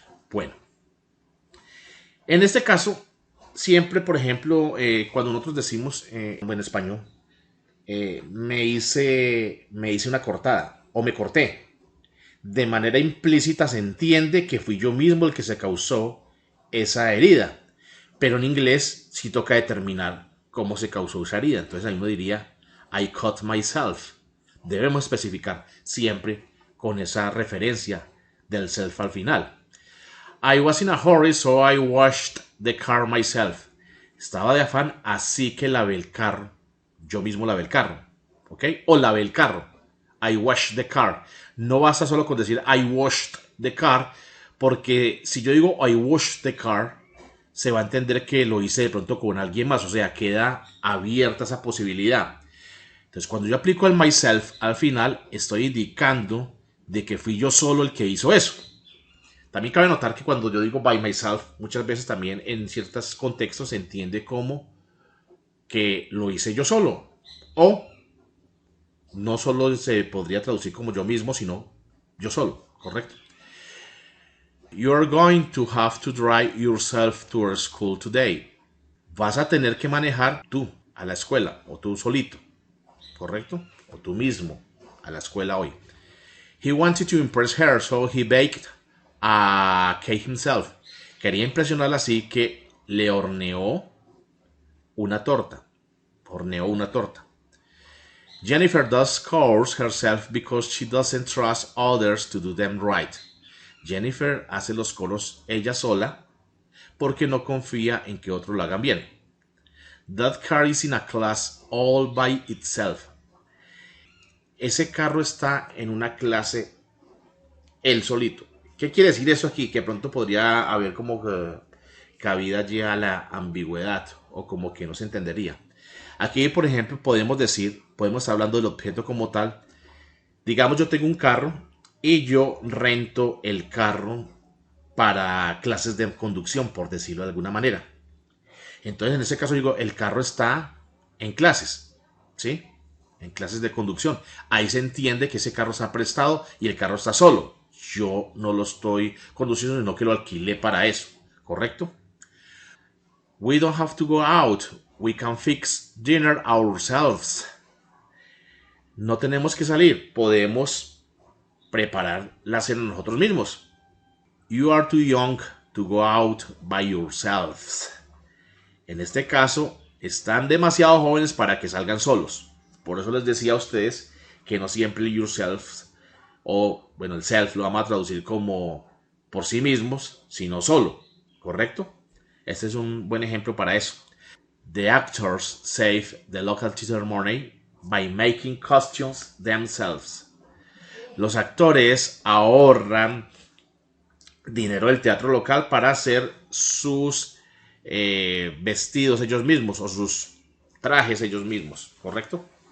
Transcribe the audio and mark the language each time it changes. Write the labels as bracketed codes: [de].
[es] Bueno, en este caso, siempre, por ejemplo, cuando nosotros decimos en español, me hice una cortada o me corté, de manera implícita se entiende que fui yo mismo el que se causó esa herida. Pero en inglés sí toca determinar cómo se causó esa herida. Entonces ahí uno diría, [en] I cut myself. [es] Debemos especificar siempre con esa referencia del self al final. [en] I was in a hurry, so I washed the car myself. [es] Estaba de afán, así que lavé el carro. Yo mismo lavé el carro. ¿Ok? O lavé el carro. [en] I washed the car. [es] No basta solo con decir [en] I washed the car, [es] porque si yo digo I washed the car, se va a entender que lo hice de pronto con alguien más. O sea, queda abierta esa posibilidad. Entonces, cuando yo aplico el myself al final, estoy indicando de que fui yo solo el que hizo eso. También cabe notar que cuando yo digo by myself, muchas veces también en ciertos contextos se entiende como que lo hice yo solo. O no solo se podría traducir como yo mismo, sino yo solo, ¿correcto? [en] You're going to have to drive yourself to school today. [es] Vas a tener que manejar tú a la escuela, o tú solito, ¿correcto? O tú mismo a la escuela hoy. [en] He wanted to impress her, so he baked a cake himself. [es] Quería impresionarla, así que le horneó una torta. Horneó una torta. [en] Jennifer does chores herself because she doesn't trust others to do them right. [es] Jennifer hace los coros ella sola porque no confía en que otros lo hagan bien. [en] That car is in a class all by itself. [es] Ese carro está en una clase él solito. ¿Qué quiere decir eso aquí? Que pronto podría haber como que cabida allí a la ambigüedad o como que no se entendería. Aquí, por ejemplo, podemos estar hablando del objeto como tal. Digamos, yo tengo un carro y yo rento el carro para clases de conducción, por decirlo de alguna manera. Entonces, en ese caso digo, el carro está en clases, ¿sí? En clases de conducción. Ahí se entiende que ese carro está prestado y el carro está solo. Yo no lo estoy conduciendo, sino que lo alquilé para eso, ¿correcto? [en] We don't have to go out. We can fix dinner ourselves. [es] No tenemos que salir. Podemos preparar la cena nosotros mismos. [en] You are too young to go out by yourselves. [es] En este caso, están demasiado jóvenes para que salgan solos. Por eso les decía a ustedes que no siempre el yourself, o bueno, el self lo vamos a traducir como por sí mismos, sino solo, ¿correcto? Este es un buen ejemplo para eso. [en] The actors save the local theater money by making costumes themselves. [es] Los actores ahorran dinero del teatro local para hacer sus vestidos ellos mismos o sus trajes ellos mismos, ¿correcto?